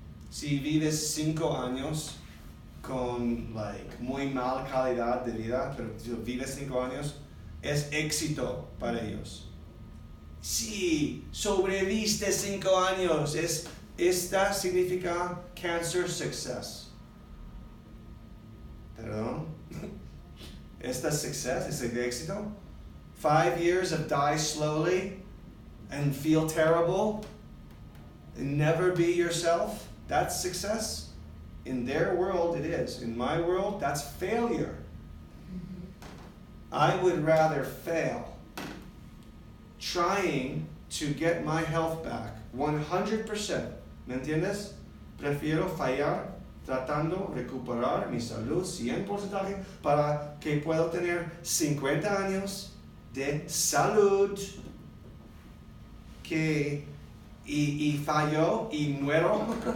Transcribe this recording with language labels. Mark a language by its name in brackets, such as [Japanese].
[Spanish] Si vives 5 años con muy mala calidad de vida, pero si vives 5 años, es éxito para ellos. Si sobreviviste 5 años, esta significa cancer success. ¿Perdón? ¿Esta success es el éxito? [English] 5 years of die slowly and feel terrible and never be yourself? That's success? In their world, it is. In my world, that's failure. I would rather fail trying to get my health back 100%. [Spanish] ¿Me entiendes? Prefiero fallar tratando de recuperar mi salud 100% para que pueda tener 50 años de salud y fallo y muero.